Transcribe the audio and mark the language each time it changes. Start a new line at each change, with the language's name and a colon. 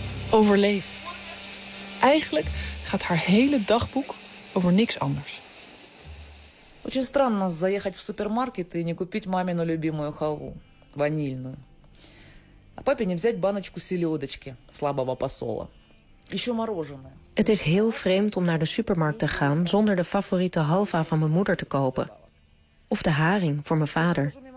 Dutch: Overleef. Eigenlijk gaat haar hele dagboek over niks anders.
Russian: Очень странно заехать в супермаркет и не купить мамину любимую халву ванильную. А папе не взять баночку селёдочки слабого посола. Ещё мороженое.
Dutch: Het is heel vreemd om naar de supermarkt te gaan zonder de favoriete halva van mijn moeder te kopen. Of de haring voor mijn vader.